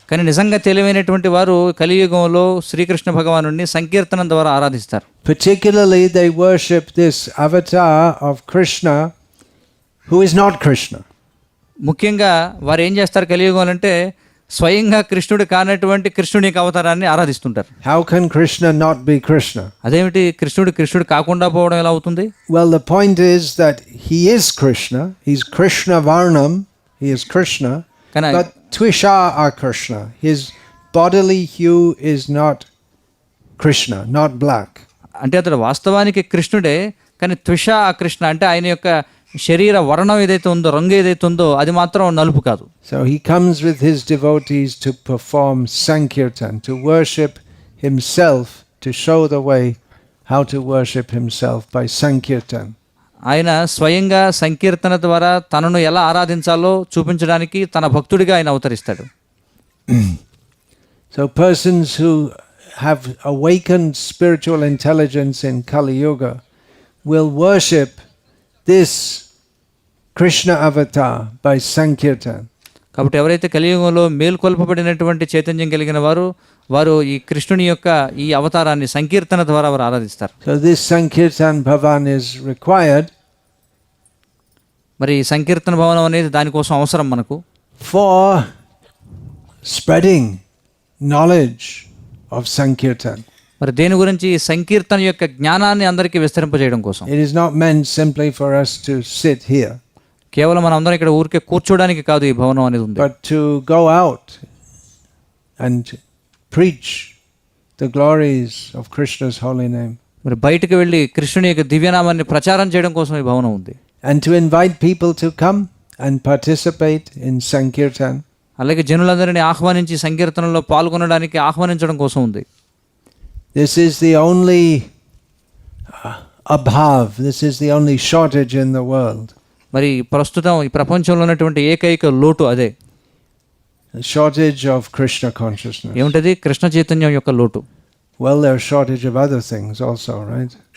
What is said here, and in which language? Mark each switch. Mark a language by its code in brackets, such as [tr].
[te] కానీ నిజంగా తెలివైనటువంటి వారు కలియుగంలో శ్రీకృష్ణ భగవానుడిని సంకీర్తనం ద్వారా ఆరాధిస్తారు. [en] Particularly they worship this avatar of Krishna who is not Krishna. [te] ముఖ్యంగా వారు ఏం చేస్తారు కలియుగంలో అంటే స్వయంగా కృష్ణుడు కానటువంటి కృష్ణుని యొక్క అవతారాన్ని ఆరాధిస్తుంటారు. [en] How can Krishna not be Krishna? [te] అదేమిటి కృష్ణుడు కాకుండా పోవడం ఎలా అవుతుంది? [en] Well, the point is that he is Krishna. He's Krishna Varnam. He is Krishna. But [sa] Twisha are Krishna. [en] His bodily hue is not Krishna, not black. [te] అంటే అతడు వాస్తవానికి కృష్ణుడే, కానీ త్విష ఆ కృష్ణ అంటే ఆయన యొక్క శరీర వర్ణం ఏదైతే ఉందో, రంగు ఏదైతే ఉందో అది మాత్రం నలుపు కాదు. [en] So he comes with his devotees to perform Sankirtan, to worship himself, to show the way how to worship himself by Sankirtan. [te] ఆయన స్వయంగా సంకీర్తన ద్వారా తనను ఎలా ఆరాధించాలో చూపించడానికి తన భక్తుడిగా ఆయన అవతరిస్తాడు. [en] So persons who have awakened spiritual intelligence in Kali Yuga will worship this Krishna avatar by Sankirtan. [te] కాబట్టి ఎవరైతే కలియుగంలో మేల్కొల్పబడినటువంటి చైతన్యం కలిగిన వారు ఈ కృష్ణుని యొక్క ఈ అవతారాన్ని సంకీర్తన ద్వారా వారు ఆరాధిస్తారు. [en] So this Sankirtan Bhavan is required [te] మరి ఈ సంకీర్తన భవనం అనేది దానికోసం అవసరం మనకు, [en] for spreading knowledge of Sankirtan. [te] మరి దేని గురించి సంకీర్తన యొక్క జ్ఞానాన్ని అందరికీ విస్తరింపజేయడం కోసం. [en] It is not meant simply for us to sit here, [te] కేవలం మనం అందరం ఇక్కడ ఊరికే కూర్చోడానికి కాదు ఈ భవనం అనేది ఉంది, [en] but to go out and preach the glories of Krishna's holy name. [te] మరి బయటకు వెళ్ళి కృష్ణుని యొక్క దివ్యనామాన్ని ప్రచారం చేయడం కోసం ఈ భవనం ఉంది. [en] And to invite people to come and participate in Sankirtan. [te] అలాగే జనులందరినీ ఆహ్వానించి సంకీర్తనలో పాల్గొనడానికి ఆహ్వానించడం కోసం ఉంది. [en] This is the only abhav, this is the only shortage in the world. [te] మరి ప్రస్తుతం ఈ ప్రపంచంలో ఉన్నటువంటి ఏకైక లోటు అదే, [en] The shortage of Krishna consciousness. [te] ఏమిటది? కృష్ణ చైతన్యం యొక్క లోటు. [en] Well, there's shortage of other things also, right?